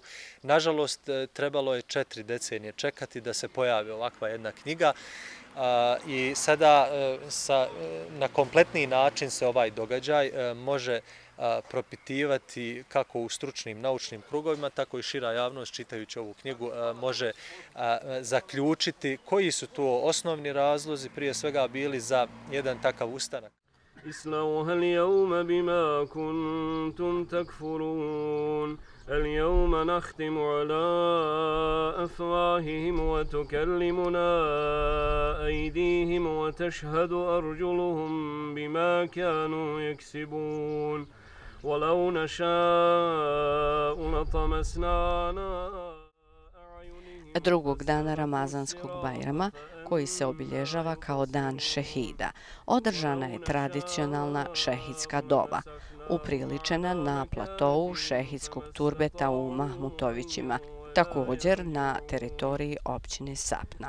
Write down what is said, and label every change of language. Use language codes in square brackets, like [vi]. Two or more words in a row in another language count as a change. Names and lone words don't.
[bs] Nažalost, trebalo je 4 decenije čekati da se pojavi ovakva jedna knjiga i sada na kompletniji način se ovaj događaj može propitivati kako u stručnim naučnim krugovima, tako i šira javnost čitajući ovu knjigu može zaključiti koji su to osnovni razlozi prije svega bili za jedan takav ustanak. [ar] اصلوها اليوم بما كنتم تكفرون اليوم نختم على أفواههم وتكلمنا أيديهم وتشهد أرجلهم بما كانوا يكسبون ولو نشاء لطمسنا على [bs] Drugog dana Ramazanskog Bajrama, koji se obilježava kao dan šehida, održana je tradicionalna šehidska dova, upriličena na platovu šehidskog turbeta u Mahmutovićima, također na teritoriji općine Sapna.